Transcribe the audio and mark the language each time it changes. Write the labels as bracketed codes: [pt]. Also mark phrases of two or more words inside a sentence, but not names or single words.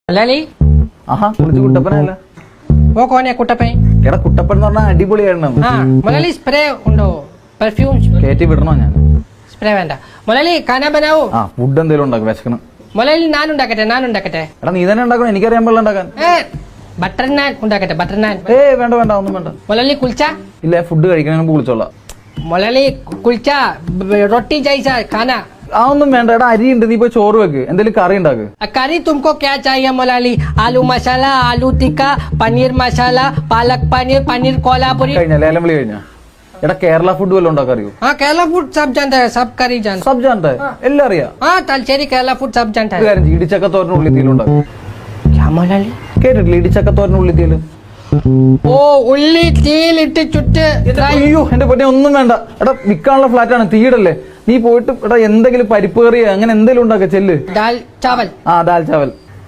[ml] മലയാളി ആഹാ കുളിച്ച് കുട്ടപ്പനല്ല. [hi] वो कौन है कुटपे? [ml] എടാ കുട്ടപ്പൻ എന്ന് പറഞ്ഞാൽ അടിപൊളിയാണ്. [hi] हाँ मलयाली स्प्रे उंडो परफ्यूम [ml] കയറ്റി വിടണോ ഞാൻ? [hi] स्प्रे വേണ്ട. മലയാളി खाना बनाओ. [ml] ആ ഫുഡ് എന്തെങ്കിലും ഉണ്ടാക്കും, വിശക്കണം. മലയാളി നാൻ ഉണ്ടാക്കട്ടെ. എടാ നീ തന്നെ ഉണ്ടാക്കണം, എനിക്കറിയാൻ പാടില്ല ഉണ്ടാക്കാൻ. ബട്ടർ നാൻ ഉണ്ടാക്കട്ടെ, ബട്ടർ നാൻ. വേണ്ട വേണ്ട ഒന്നും വേണ്ട. മലയാളി കുൽച്ച. ഇല്ല ഫുഡ് കഴിക്കാൻ വിളിച്ചോളാം. [hi] मलयाली कुलचा रोटी जैसा खाना. [ml] ആ ഒന്നും വേണ്ട. എടാ അരി ഉണ്ട്, നീ പോയി ചോറ് വെക്ക്, എന്തെങ്കിലും കറി ഉണ്ടാക്ക്. [hi] करी तुमको क्या चाहिए मलाली? आलू मसाला, आलू टिक्का, पनीर मसाला, पालक पनीर, पनीर कोल्हापुरी. [ml] കഴിഞ്ഞ ലേലം വിളി കഴിഞ്ഞ. എടാ കേരള ഫുഡ് വല്ലതും ഉണ്ടാക്കാൻ അറിയോ? [hi] हाँ केरला फूड सब जानता है, सब करी जानता सब जानता है, [ml] എല്ലാം അറിയാം. [hi] हाँ तलचेरी केरला फूड सब जानता [ml] ഒരു [hi] है. [ml] കാര്യം ചെയ്യ്, ഇടിച്ചക്കത്തോരന് ഉള്ളിത്തീലും ഉണ്ടാക്കും. [hi] क्या मलाली? [ml] കേട്ടിട്ടില്ല ഇടിച്ചക്കത്തോരന് ഉള്ളിത്തീലും? ഓ ഉള്ളി തീയിലിട്ട് ചുറ്റ് അയ്യോ എന്റെ പൊന്നെ ഒന്നും വേണ്ട. എടാ വിൽക്കാനുള്ള ഫ്ലാറ്റ് ആണ്, തീയിടല്ലേ. നീ പോയിട്ട് എടാ എന്തെങ്കിലും പരിപ്പ് കറി അങ്ങനെ എന്തെങ്കിലും ഉണ്ടാക്ക ചെല്ല്. [hi] दाल चावल. ആ दाल चावल.